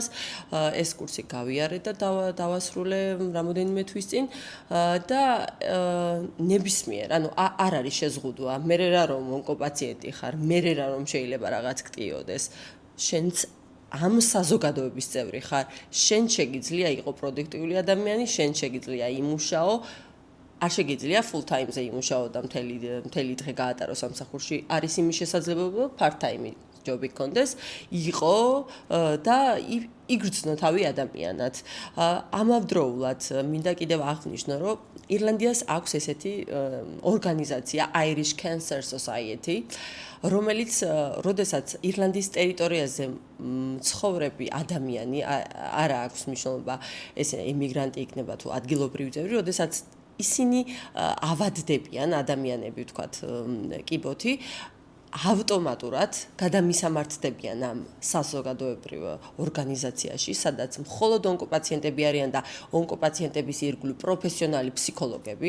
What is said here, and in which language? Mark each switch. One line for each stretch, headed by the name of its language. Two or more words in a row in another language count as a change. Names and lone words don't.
Georgian: ეს კურსი გავიარე და დავასრულე რამოდენიმე თვის წინ და ნებისმიერ, ანუ არ არის შეზღუდვა. მე რა რომ ონკოპაციენტი ხარ, მე რა რომ შეიძლება რაღაც გტიოდეს. შენც ამ საზოგადოების წევრი ხარ, შენ შეგიძლია იყო პროდუქტიული ადამიანი, შენ შეგიძლია იმუშაო, არ შეგიძლია
English: full time-
Georgian: ზე იმუშაო და მთელი დღე გაატარო სამსახურში. არის იმის შესაძლებლობა
English: part time
Georgian: ჯობი კონდეს, იყო და იგრძნო თავი ადამიანად. ამავდროულად მინდა კიდევ აღნიშნო, რომ ირლანდიას აქვს ესეთი ორგანიზაცია Irish Cancer Society, რომელიც როდესაც ირლანდიის ტერიტორიაზე მცხოვრები ადამიანი არ აქვს მნიშვნელობა ეს ემიგრანტი იქნება თუ ადგილობრივი წევრი, როდესაც ისინი ავადდებიან ადამიანები ვთქვათ კიბოთი ავტომატურად გადამისამართდებიან ამ საზოგადოებრივ ორგანიზაციაში, სადაც მხოლოდ ონკოპაციენტები არიან და ონკოპაციენტების ირგვლივ პროფესიონალი ფსიქოლოგები.